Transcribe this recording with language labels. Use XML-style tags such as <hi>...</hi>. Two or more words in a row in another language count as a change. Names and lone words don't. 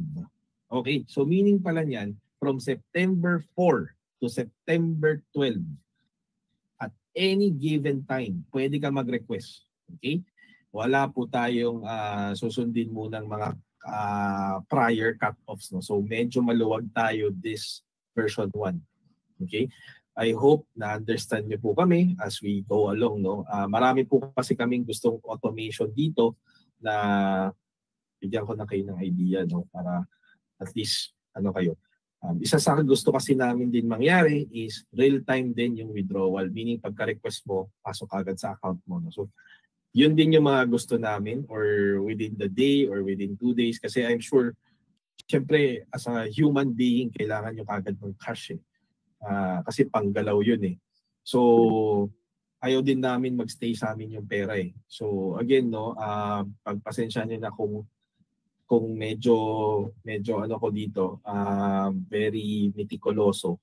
<tl>Okay? So, meaning pala niyan,</tl> <en>from September 4 to September 12, at any given time,</en> <tl>pwede ka mag-request. Okay? Wala po tayong susundin munang mga</tl> <en>prior cut-offs.</en> <tl>No? So, medyo maluwag tayo</tl> <en>this version 1.</en> <tl>Okay?</tl> <en>I hope</en> <tl>na understand niyo po kami</tl> <en>as we go along.</en> <tl>No? Marami po kasi kaming gustong automation dito na bigyan ko na kayo ng idea, no? Para at least kayo. Isa sa gusto kasi namin din mangyari is real-time din yung withdrawal. Meaning pagka-request mo, pasok agad sa account mo. No? So yun din yung mga gusto namin</tl> <en>or within the day or within 2 days. Kasi I'm sure, syempre as a human being,</en> <tl>kailangan nyo kagad ng cash eh. Kasi panggalaw yun eh. So, ayaw din namin magstay sa amin yung pera eh. So, again, no, pagpasensya nyo na kung medyo ko dito, very meticuloso.</tl>